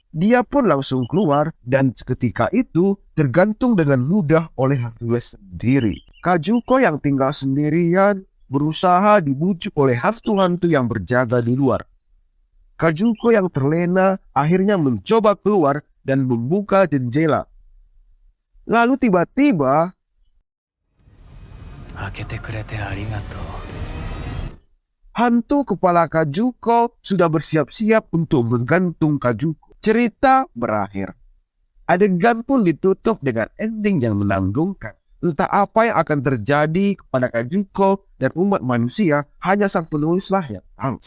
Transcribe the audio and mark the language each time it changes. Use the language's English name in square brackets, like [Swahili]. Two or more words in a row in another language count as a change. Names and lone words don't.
[Indonesian] Dia pun langsung keluar dan seketika itu tergantung dengan mudah oleh hantunya sendiri. Kajuko yang tinggal sendirian berusaha dibujuk oleh hantu-hantu yang berjaga di luar. Kajuko yang terlena akhirnya mencoba keluar dan membuka jendela. Lalu tiba-tiba [Japanese] 開けてくれてありがとう。 [Indonesian] hantu kepala Kajuko sudah bersiap-siap untuk menggantung Kajuko. Cerita berakhir. Adegan pun ditutup dengan ending yang menanggungkan. Entah apa yang akan terjadi kepada Kajuko dan umat manusia, hanya sang penulislah yang tahu.